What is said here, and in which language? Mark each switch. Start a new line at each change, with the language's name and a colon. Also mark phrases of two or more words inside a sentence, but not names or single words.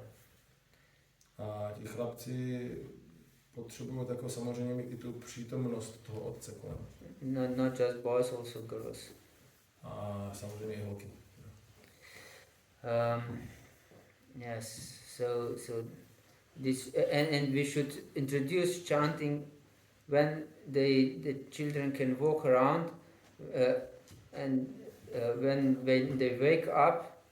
Czech: A ti chlapci potřebují takovou samozřejmě mít i tu přítomnost toho otce kolem.
English: Not just boys, also girls.
Czech: A samozřejmě i holky.
English: Yes, so this and we should introduce chanting when the children can walk around, and when they wake up,